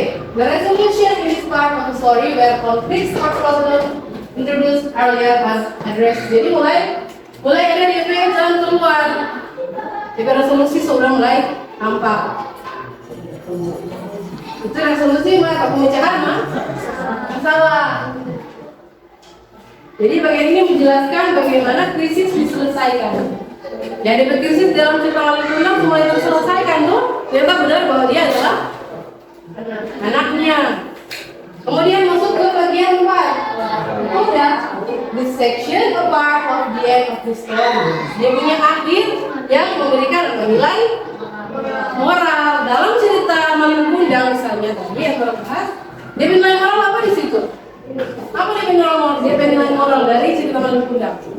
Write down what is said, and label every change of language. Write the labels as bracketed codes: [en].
[en] The resolution in this part of the story where conflicts or problems introduced earlier as addressed. [id] Jadi mulai ada DP jalan keluar. DP resolusi sudah mulai tampak. Itu resolusi mulai pemecahan masalah. Jadi bagian ini menjelaskan bagaimana krisis diselesaikan. Jadi krisis dalam cerita Malik Bunda mulai terselesaikan tuh. Ternyata benar bahwa dia adalah anaknya. Kemudian masuk ke bagian 4. Udah, [en] this section a part of the end of the story. [id] Dia punya akhir yang memberikan nilai moral dalam cerita Malik Bunda misalnya tadi yang terbahas. Dia nilai moral apa di situ? Apa dia nilai moral? Dia nilai moral dari cerita Malik Bunda.